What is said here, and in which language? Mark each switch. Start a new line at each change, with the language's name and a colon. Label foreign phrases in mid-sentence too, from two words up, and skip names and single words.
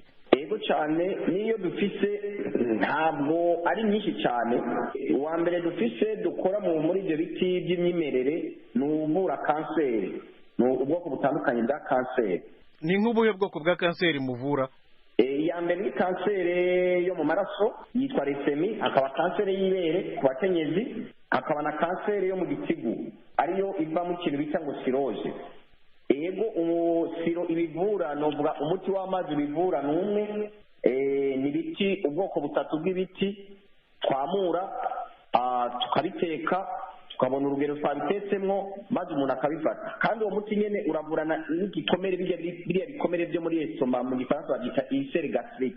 Rundi: Yego cyane, niyo dufise ntabwo ari nyinshi cyane. Uwa mbere dufise dukora muri ibyo biti by'imyimerere ni uvura kanseri, ni ubwoko butandukanye bwa kanseri. Ni nk'ubuhe bwoko bwa kanseri muvura? Iya mbere ni kanseri yo mu maraso yitwa lesemi, hakaba kanseri y'ibere ku bakenyezi, hakaba na kanseri yo mu gitigu ariyo iva mu kintu bita ngo siroje. Yego siro ibivura, novuga umuti w'amazi bivura n'umwe, ni ibiti, ubwoko butatu bw'ibiti twamura tukabiteka tukabona urugero twabitetsemo maze umuntu akabifata, kandi uwo muti nyene uravurana n'igikomere, biriya bikomere byo muri esoma mu gifaransa babyita
French: ulcère gastrique.